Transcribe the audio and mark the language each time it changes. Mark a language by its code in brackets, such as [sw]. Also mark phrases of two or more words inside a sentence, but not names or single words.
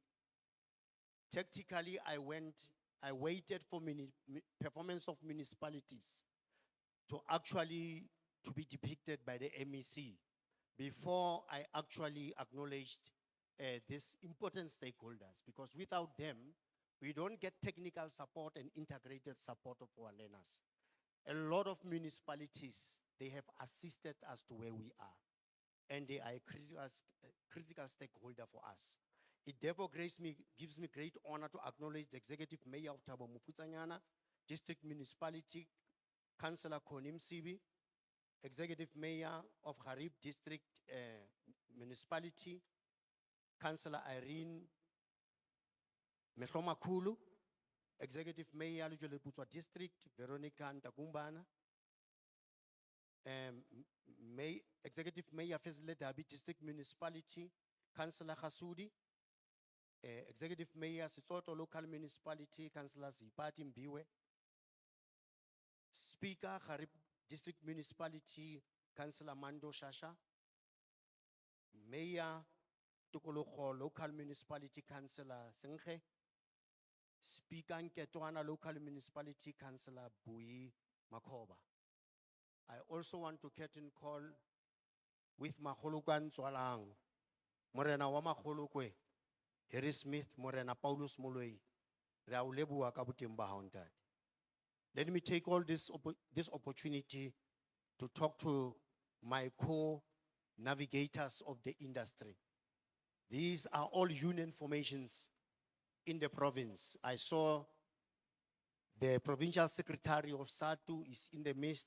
[en] Tactically, I waited for performance of municipalities to be depicted by the MEC before I actually acknowledged these important stakeholders, because without them, we don't get technical support and integrated support of our learners. A lot of municipalities, they have assisted us to where we are, and they are a critical stakeholder for us. It therefore gives me great honor to acknowledge the Executive Mayor of Thabo Mofutsanyana, District Municipality, Councillor Konim Sibi, Executive Mayor of Harib District Municipality, Councillor Irene Mehlomakulu, Executive Mayor Lujoleputswa District, Veronica Ntakumbana, Executive Mayor Fezile Dabi District Municipality, Councillor Khasudi, Executive Mayor Sesotho Local Municipality, Councillor Zipati Mbiwe, Speaker Garib District Municipality, Councillor Mando Shasha, Mayor Tukoloko Local Municipality, Councillor Senghe, Speaker Nketwana Local Municipality, Councillor Bui Makoba. I also want to curtain call with Maholukan Zwalang, [st] Morena wa [en] Maholukwe, Harry Smith, Morena Paulus Moloi, Raulebua Kabutimba Haunted. Let me take all this opportunity to talk to my co-navigators of the industry. These are all union formations in the province. I saw the provincial secretary of SATU is in the midst.